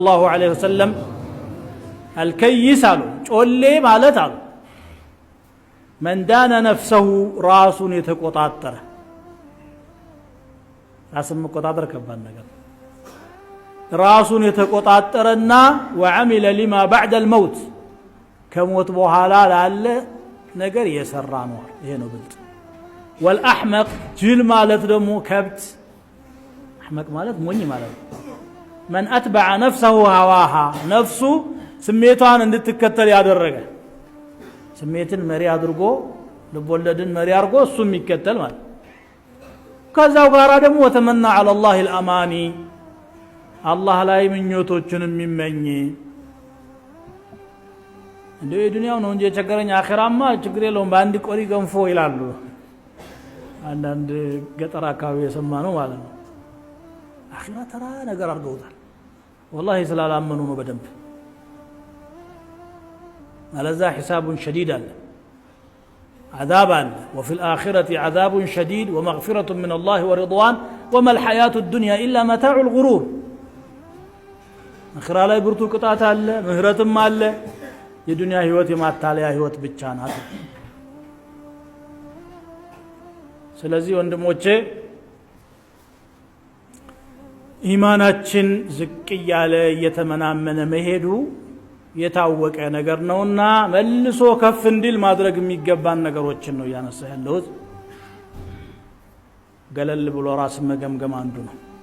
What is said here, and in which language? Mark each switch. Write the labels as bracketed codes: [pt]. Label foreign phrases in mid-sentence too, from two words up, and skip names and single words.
[ar] الله عليه وسلم الكيس [am] ጮሌ ማለት አሉ [ar] من دان نفسه [am] ራሱን የተቆጣጠረ ራስን መቆጣጠር ከባድ ነገር ራሱን የተቆጣጠረና [ar] وعمل لما بعد الموت [am] ከሞት በኋላ ላለ ነገር የሰራ ነው ይሄ ነው ብልጥ والأحمق ጅል ማለት ደግሞ ከብት أحمق ማለት ሞኝ ማለት [ar] من أتبع نفسه هواها نفسه سميتان [am] እንድትከተል ያደረገ ስሜትን መሪ አድርጎ ልቦለድን መሪ አድርጎ እሱ የሚከተል ማለት ከዛው ጋራ ደግሞ ወተመና [ar] على الله الاماني [am] አላህ ላይ ምኞቶችን የሚመኝ እንደ ዱንያው ነው እንጂ የቸገረኝ አኺራማ ችግር የለውም በአንድ ቆሪ ገንፎ ይላሉ አንዳንድ ገጠር አካባቢ የሰማነው ማለት ነው አኺራ ተራ ነገር አድርገውታል والله ስላላመኑ ነው በደንብ አለዛ [ar] حساب شديد [am] አለ عذاب አለ [ar] وفي الآخرة عذاب شديد ومغفرة من الله ورضوان وما الحياة الدنيا إلا متاع الغرور [am] አኺራ ላይ ብርቱ ቅጣት አለ ምህረትም አለ የዱንያ ህይወት የማታለያ ህይወት ብቻ ናት ስለዚህ ወንድሞቼ ኢማናችን ዝቅ ያለ እየተመናመነ መሄዱ የታወቀ ነገር ነውና መልሶ ከፍ እንዲል ማድረግ የሚገባን ነገሮችን ነው ያነሳ ያለው ገለል ብሎ ራስ መገምገም አንዱ ነው